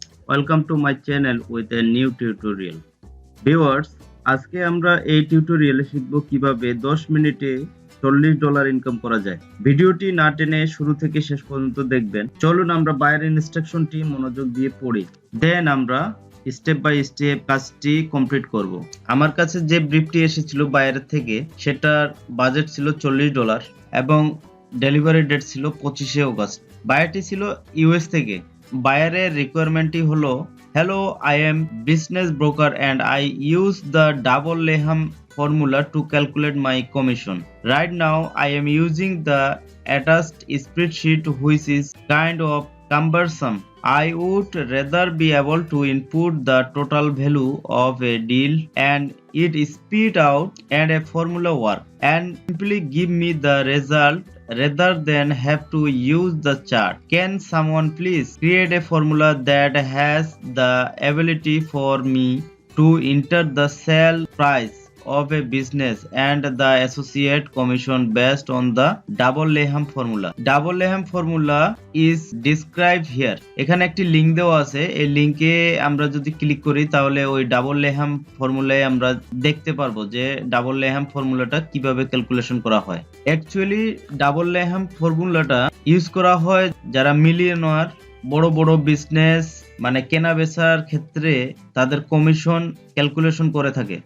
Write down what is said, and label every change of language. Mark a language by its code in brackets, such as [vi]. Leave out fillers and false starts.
[en] Welcome to my channel with a new tutorial. [bn] Viewers, আজকে আমরা এই টিউটোরিয়ালে শিখব কিভাবে 10 মিনিটে $40 ইনকাম করা যায়। ভিডিওটি না টেনে শুরু থেকে শেষ পর্যন্ত দেখবেন। চলুন আমরা বাইরের ইনস্ট্রাকশনটি মনোযোগ দিয়ে পড়ি। দেন আমরা স্টেপ বাই স্টেপ কাজটি কমপ্লিট করব। আমার কাছে যে ব্রিফটি এসেছিল বাইরের থেকে সেটার বাজেট ছিল $40 এবং ডেলিভারি ডেট ছিল 25শে অগস্ট। বায়ারটি ছিল ইউএস থেকে। বায়ারের রিকোয়ারমেন্টটি হলো, [en] hello, I am business broker and I use the double Leham formula to calculate my commission. Right now I am using the attached spreadsheet which is kind of cumbersome. I would rather be able to input the total value of a deal and it spit out and a formula work and simply give me the result rather than have to use the chart. Can someone please create a formula that has the ability for me to enter the sale price of a business and the associate commission based on the double Leham formula. Double Leham formula is described here. [bn] এখানে একটি link দেওয়া আছে। এই লিংকে আমরা যদি click করি তাহলে ওই ডাবল লেহাম ফর্মুলায় আমরা দেখতে পারবো যে ডাবল লেহাম ফর্মুলাটা কিভাবে ক্যালকুলেশন করা হয়। অ্যাকচুয়ালি ডাবল লেহাম ফর্মুলাটা ইউজ করা হয় যারা মিলিয়নার, বড় বড় বিজনেস মানে কেনা বেচার ক্ষেত্রে তাদের কমিশন ক্যালকুলেশন করে থাকে।